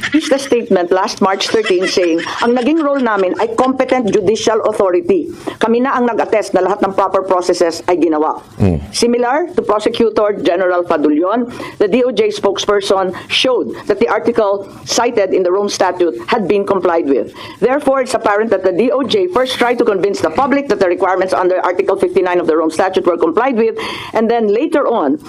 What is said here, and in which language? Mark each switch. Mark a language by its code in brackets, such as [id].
[en] released a statement last March 13 saying, [tl] ang naging role namin ay competent judicial authority. Kami na ang nag-attest na lahat ng proper processes ay ginawa. [en] Similar to Prosecutor General Fadulion, the DOJ spokesperson showed that the article cited in the Rome Statute had been complied with. Therefore, it's apparent that the DOJ first tried to convince the public that the requirements under Article 59 of the Rome Statute were complied with, and then later on,